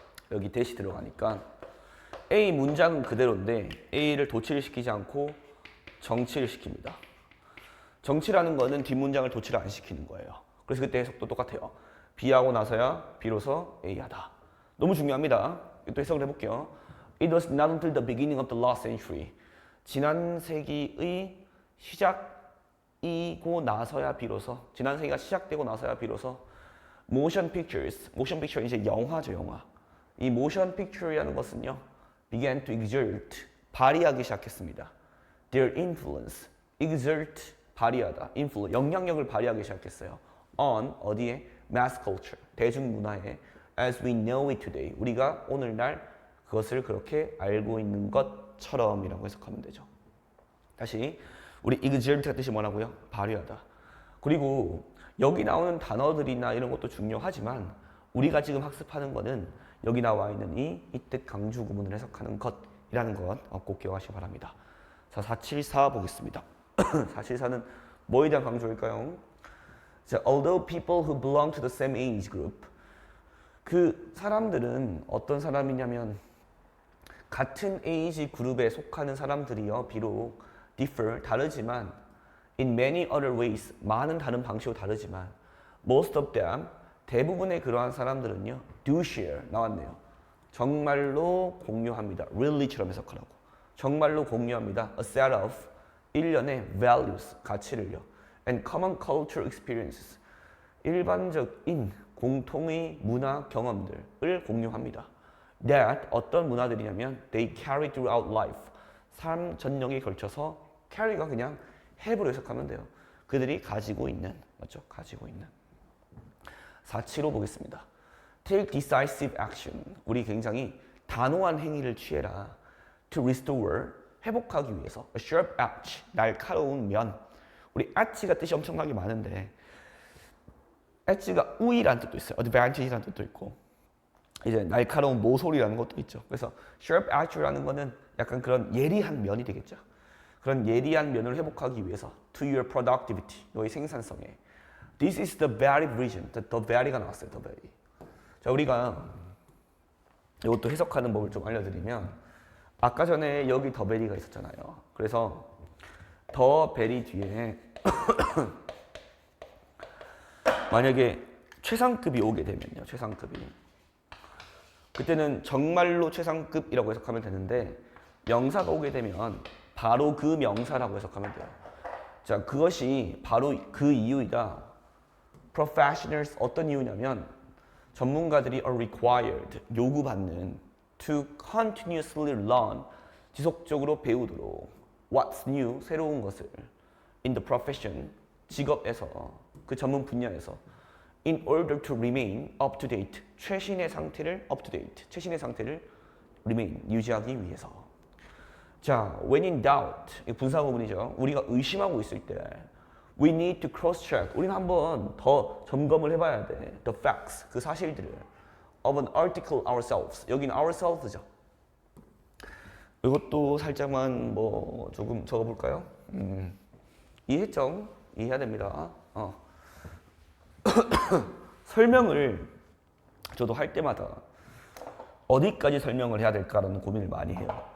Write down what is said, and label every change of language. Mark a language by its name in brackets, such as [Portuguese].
[Korean] 여기 대시 들어가니까 A 문장은 그대로인데 A를 도치를 시키지 않고 정치를 시킵니다. 정치라는 거는 뒷문장을 도치를 안 시키는 거예요. 그래서 그때 해석도 똑같아요. B하고 나서야 비로소 A 하다. 너무 중요합니다. 또 해석을 해볼게요. [English] It was not until the beginning of the last century. [Korean] 지난 세기의 시작이고 나서야 비로소, 지난 세기가 시작되고 나서야 비로소 motion pictures, motion picture 이제 영화죠, 영화. 이 motion picture이라는 것은요, [English] began to exert, [Korean] 발휘하기 시작했습니다. [English] Their influence, [Korean] exert, 발휘하다, influence, 영향력을 발휘하기 시작했어요. On, 어디에? [English] mass culture, [Korean] 대중문화에 [English] as we know it today. [Korean] 우리가 오늘날 그것을 그렇게 알고 있는 것처럼이라고 해석하면 되죠. 다시 우리 exert가 뜻이 뭐라고요? 발휘하다. 그리고 여기 나오는 단어들이나 이런 것도 중요하지만 우리가 지금 학습하는 거는 여기 나와 있는 이 뜻 강주 구문을 해석하는 것이라는 것 꼭 기억하시기 바랍니다. 자, 474 보겠습니다. 474는 뭐에 대한 강조일까요? 자, [English] although people who belong to the same age group, [Korean] 그 사람들은 어떤 사람이냐면 같은 에이지 그룹에 속하는 사람들이요, 비록 differ, 다르지만 [English] in many other ways, [Korean] 많은 다른 방식으로 다르지만 [English] most of them, [Korean] 대부분의 그러한 사람들은요, [English] do share, [Korean] 나왔네요. 정말로 공유합니다. really처럼 해석하라고. 정말로 공유합니다. [English] a set of, [Korean] 일련의 values, 가치를요. [English] and common cultural experiences, [Korean] 일반적인 공통의 문화 경험들을 공유합니다. that, 어떤 문화들이냐면 [English] they carry throughout life, [Korean] 삶 전역에 걸쳐서 carry가 그냥 have로 해석하면 돼요. 그들이 가지고 있는, 맞죠? 가지고 있는. 475 보겠습니다. [English] Take decisive action. [Korean] 우리 굉장히 단호한 행위를 취해라. [English] To restore, [Korean] 회복하기 위해서. [English] A sharp edge, [Korean] 날카로운 면. 우리 edge가 뜻이 엄청나게 많은데 edge가 우위라는 뜻도 있어요. advantage라는 뜻도 있고 이제 날카로운 모서리라는 것도 있죠. 그래서 sharp edge라는 거는 약간 그런 예리한 면이 되겠죠. 그런 예리한 면을 회복하기 위해서 [English] to your productivity, [Korean] 너의 생산성에. [English] This is the very reason. [Korean] the very가 나왔어요. [English] the very. [Korean] 자, 우리가 이것도 해석하는 법을 좀 알려드리면 아까 전에 여기 the very가 있었잖아요. 그래서 the very 뒤에 만약에 최상급이 오게 되면요. 최상급이. 그때는 정말로 최상급이라고 해석하면 되는데 명사가 오게 되면 바로 그 명사라고 해석하면 돼요. 자, 그것이 바로 그 이유이다. [English] Professionals, [Korean] 어떤 이유냐면 전문가들이 [English] are required, 요구받는 to continuously learn, [Korean] 지속적으로 배우도록 [English] what's new, 새로운 것을 in the profession, [Korean] 직업에서, 그 전문 분야에서 [English] in order to remain up to date, [Korean] 최신의 상태를 [English] up to date, 최신의 상태를 remain, [Korean] 유지하기 위해서. 자, [English] when in doubt, [Korean] 이 분사구문이죠. 우리가 의심하고 있을 때 [English] we need to cross check, [Korean] 우리는 한번 더 점검을 해봐야 돼. [English] the facts, [Korean] 그 사실들을 [English] of an article ourselves, [Korean] 여기는 ourselves죠. 이것도 살짝만 뭐 조금 적어볼까요? 이해했죠? 이해해야 됩니다. 설명을 저도 할 때마다 어디까지 설명을 해야 될까라는 고민을 많이 해요.